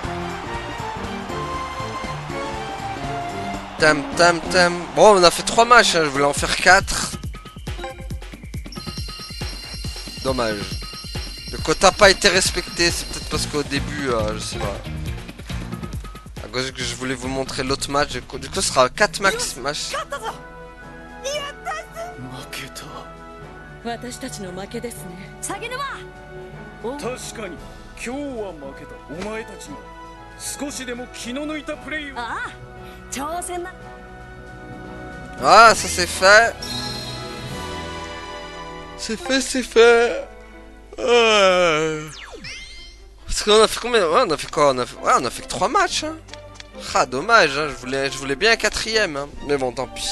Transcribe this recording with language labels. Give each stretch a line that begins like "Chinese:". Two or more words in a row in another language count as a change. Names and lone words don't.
French: Bon on a fait 3 matchs, hein. Je voulais en faire 4. Dommage. Le quota n'a pas été respecté, c'est peut-être parce qu'au début, je sais pas. À cause que je voulais vous montrer l'autre match, du coup ce sera 4 max match.
Japanese: 私たちの負けですね。下げ沼。確かに今日は負けた。お前たちが少しでも気の抜いたプレーを。ああ、挑戦だ。
French: Ah, ça c'est fait. C'est fait. Parce qu'on a fait combien? Ouais, on a fait quoi? On a fait que 3 matchs. Hein. Ah, dommage. Hein. Je voulais bien un 4ème. Hein. Mais bon, tant pis.